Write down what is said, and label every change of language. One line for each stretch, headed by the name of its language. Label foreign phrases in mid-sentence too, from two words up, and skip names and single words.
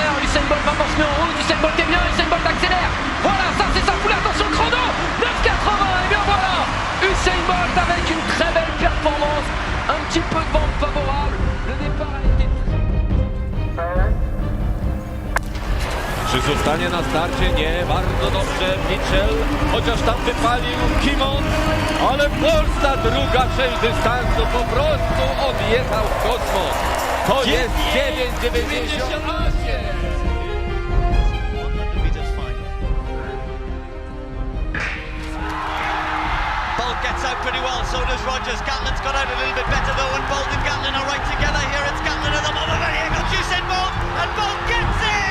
French: Usain Bolt maintenant se met en route. Usain Bolt est bien, Usain Bolt accélère. Voilà, ça c'est sa foulée, attention le chrono 9,80 et bien voilà Usain Bolt avec une très belle performance. Un petit peu de vent favorable. Le départ a été...
Polish: Przyzostanie na starcie nie bardzo dobrze Mitchell, chociaż tam wypalił Kimon, ale Bolt na druga część dystansu po prostu odjechał w kosmos. To jest 9,98.
English: Bolt gets out pretty well, so does Rogers. Gatlin's got out a little bit better though, and Bolt and Gatlin are right together here. It's Gatlin at the moment, and here goes Usain Bolt, and Bolt gets it!